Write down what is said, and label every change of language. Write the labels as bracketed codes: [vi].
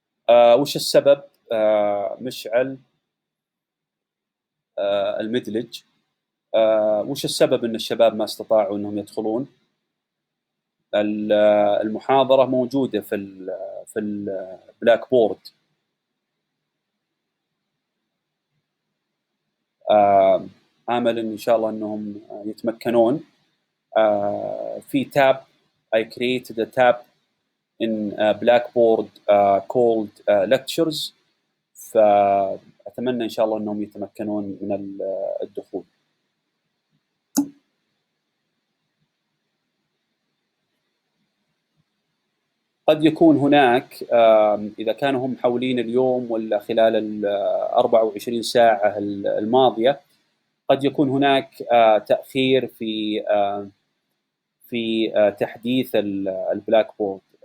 [ar] وش السبب مشعل المدلج وش السبب ان الشباب ما استطاعوا انهم يدخلون؟ المحاضرة موجودة في البلاك بورد. آمل إن شاء الله أنهم يتمكنون. [en] في tab, I created a tab in Blackboard called lectures. [ar] فأتمنى إن شاء الله أنهم يتمكنون من الدخول. قد يكون هناك إذا كانوا هم محولين اليوم ولا خلال ال 24 ساعة الماضية، قد يكون هناك تأخير في تحديث البلاك بورد.